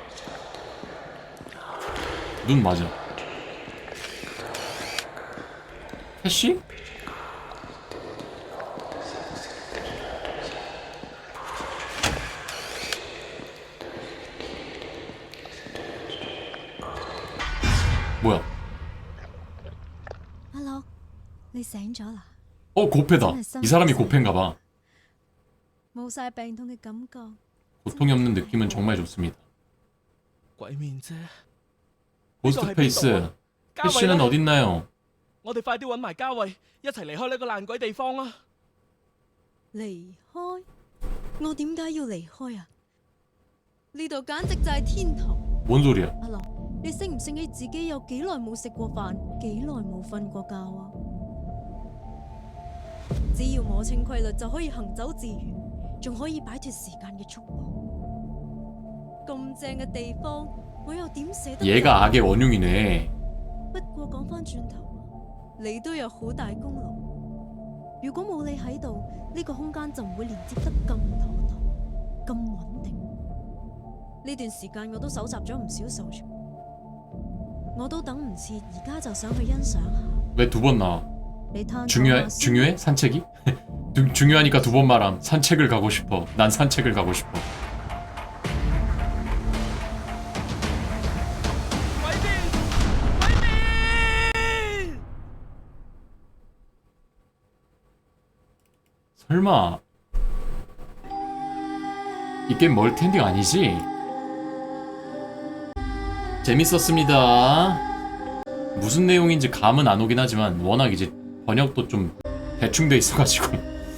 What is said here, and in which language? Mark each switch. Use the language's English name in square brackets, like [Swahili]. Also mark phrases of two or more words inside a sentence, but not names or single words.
[Korean] 눈 맞아. 캐시? 뭐야? [Cantonese] 阿樂，你醒咗啦？ [Korean] 고페다. 이 사람이 고페인가봐. [Cantonese] 冇晒病痛嘅感覺。 [Korean] 고통이 없는 느낌은 정말 좋습니다. [Cantonese] 鬼面啫， [Korean] 고스트페이스. 캐시는 어딨나요? [Cantonese] 我哋快啲揾埋嘉慧，一齊離開呢個爛鬼地方啦！離開？我點解要離開啊？呢度簡直就係天堂。 [Korean] 뭔 소리야? [Cantonese] 阿樂，你醒唔醒起自己有幾耐冇食過飯，幾耐冇瞓過覺啊？只要摸清規律就可以行走自如，仲可以擺脱時間嘅束縛。咁正嘅地方，我又點捨得？ [Korean] 얘가 악의 원흉이네. [Cantonese] 不過講返轉頭，你都有好大功勞。如果冇你喺度，呢個空間就唔會連接得咁妥當、咁穩定。呢段時間我都搜集咗唔少素材，我都等唔切，而家就想去欣賞下。 [Korean] 왜 두 번 나와? [Cantonese] 你攤 [Korean] 중요해? 산책이? 중요하니까 두 번 말함. 산책을 가고 싶어. 난 산책을 가고 싶어. [Cantonese] 鬼面，鬼面！ [Korean] 설마 이 게임 멀티 엔딩 아니지? 재밌었습니다. 무슨 내용인지 감은 안 오긴 하지만 워낙 이제 번역도 좀 대충 돼 있어가지고